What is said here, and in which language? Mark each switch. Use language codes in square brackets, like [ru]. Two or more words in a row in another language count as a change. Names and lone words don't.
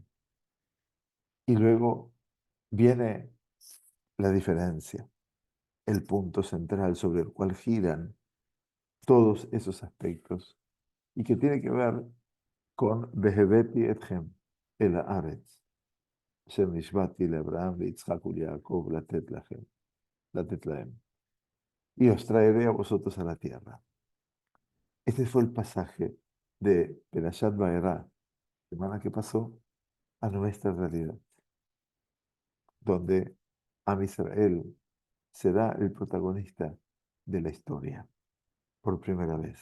[es] Y luego viene la diferencia, el punto central sobre el cual giran todos esos aspectos y que tiene que ver con [he] והבאתי אתכם אל הארץ שם נשבעתי לאברהם ליצחק [es] y Jacob, [he] לתת להם, [es] y os traeré a vosotros a la tierra. Este fue el pasaje de Perashat Vaera, semana que pasó, a nuestra realidad, donde [he] עם ישראל [es] será el protagonista de la historia por primera vez.